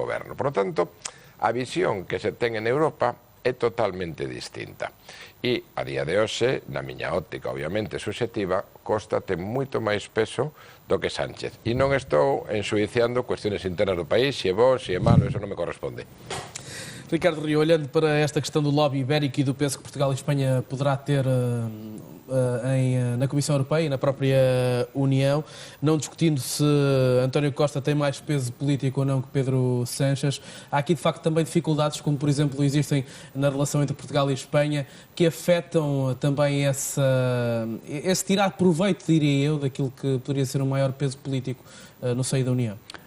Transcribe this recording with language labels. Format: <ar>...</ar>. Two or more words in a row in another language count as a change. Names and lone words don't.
<es>Por lo tanto,</es> <gl>a visión que se ten en Europa é totalmente distinta. E, a día de hoxe, na miña óptica, obviamente, subxectiva, Costa ten moito máis peso do que Sánchez. E non estou enxuiciando cuestiones internas do país, se é bo, se é malo, eso non me corresponde.</gl> <pt>Ricardo Rio, olhando para esta questão do lobby ibérico e do peso que Portugal e Espanha poderá ter na Comissão Europeia e na própria União, não discutindo se António Costa tem mais peso político ou não que Pedro Sánchez, há aqui de facto também dificuldades, como por exemplo existem na relação entre Portugal e Espanha, que afetam também esse tirar proveito, diria eu, daquilo que poderia ser um maior peso político no seio da União.</pt>